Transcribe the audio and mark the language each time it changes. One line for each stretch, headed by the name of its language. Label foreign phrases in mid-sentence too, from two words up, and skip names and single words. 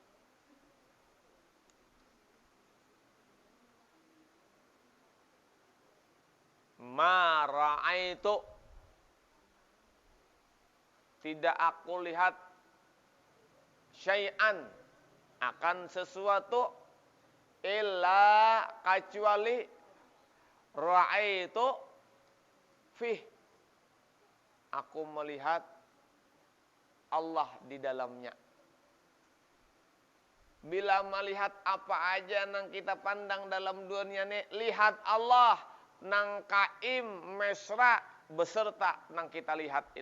Arabic: Ma ra'aitu,
Indonesian: tidak aku lihat syai'an, akan sesuatu illa kecuali
Arabic: ra'aitu fih,
Indonesian: aku melihat Allah di dalamnya.
Banjar: Bila melihat apa aja nang kita pandang dalam dunia ini, lihat Allah nang kaim mesra beserta nang kita lihat itu.